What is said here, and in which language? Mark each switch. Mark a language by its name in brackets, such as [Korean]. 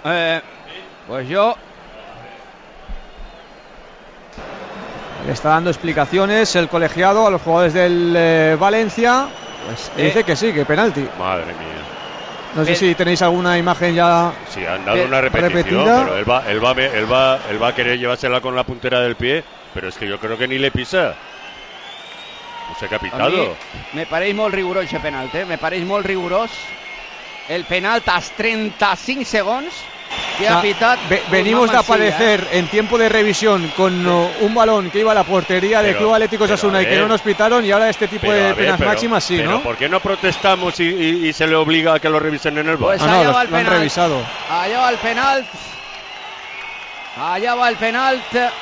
[Spanish] le está dando explicaciones el colegiado a los jugadores del Valencia, pues, dice que sí, que penalti. Madre mía. No sé si tenéis alguna imagen ya. Sí, han dado una repetición, pero él va a querer llevársela con la puntera del pie, pero es que yo creo que ni le pisa. Se ha capitado. [Catalan] Me pareix molt rigorós ese penalti, me pareix molt rigorós el penalti a 35 segons que ha pitat. [Spanish] Venimos de aparecer en tiempo de revisión con un balón que iba a la portería del Club Atlético Osasuna y que no nos pitaron, y ahora este tipo de penas máximas sí, ¿no? Pero ¿por qué no protestamos y se le obliga a que lo revisen en el VAR? Pues allá va el penalti. Revisado. Allá va el penalti. Allá va el penalti.